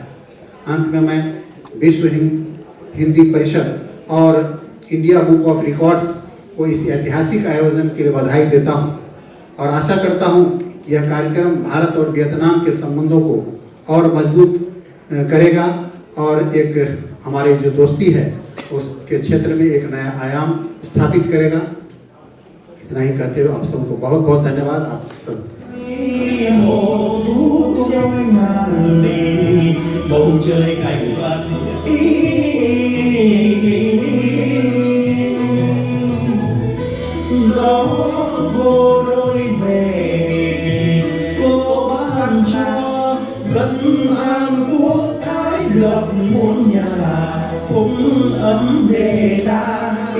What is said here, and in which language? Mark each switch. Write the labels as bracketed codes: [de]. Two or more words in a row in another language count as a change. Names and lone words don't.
[hi] अंत में मैं विश्व हिंदी परिषद और इंडिया बुक ऑफ रिकॉर्ड्स को इस ऐतिहासिक आयोजन के लिए बधाई देता हूं और आशा करता हूं कि यह कार्यक्रम भारत और वियतनाम के संबंधों को और मजबूत करेगा और एक हमारी जो दोस्ती है उसके क्षेत्र में एक नया आयाम स्थापित करेगा। इतना ही कहते हुए आप सबको बहुत बहुत धन्यवाद। आप सब [vi] bầu trời cảnh vật đó cô đôi về cô ban cho dân an quốc thái lập muôn nhà phúc ấm đề đa